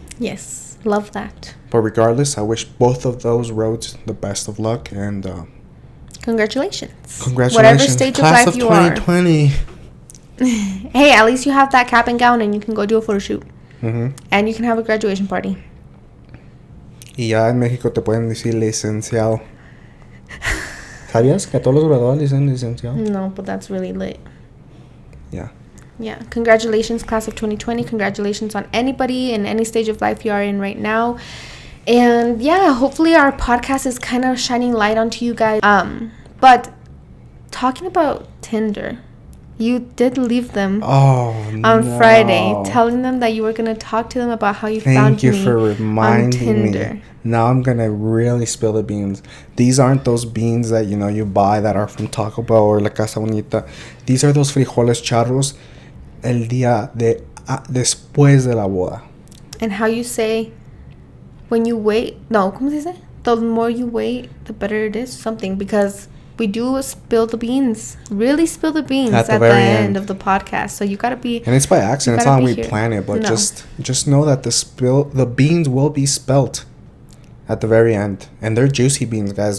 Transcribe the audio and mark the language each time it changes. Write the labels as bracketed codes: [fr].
[en] Yes, love that. But regardless, I wish both of those roads the best of luck, and congratulations. Whatever stage Class of life of 2020. Hey, at least you have that cap and gown and you can go do a photo shoot. Mm-hmm. And you can have a graduation party. [es] Y ya en México te pueden decir licenciado. ¿Sabías que a todos los graduados dicen licenciado? [en] No, but that's really lit. Yeah. Yeah. Congratulations, class of 2020. Congratulations on anybody in any stage of life you are in right now. And yeah, hopefully our podcast is kind of shining light onto you guys. But talking about Tinder, you did leave them on Friday, telling them that you were going to talk to them about how you found me. Thank you for reminding me. Now I'm going to really spill the beans. These aren't those beans that, you buy that are from Taco Bell or La Casa Bonita. These are those [es] frijoles charros el día después de la boda. [en] And how you say, when you wait, no, [es] ¿cómo se dice? [en] The more you wait, the better it is, something, because we do spill the beans, really spill the beans at the end of the podcast. So you gotta be. And it's by accident. It's not we plan it, but just know that the beans will be spelt at the very end, and they're juicy beans, guys.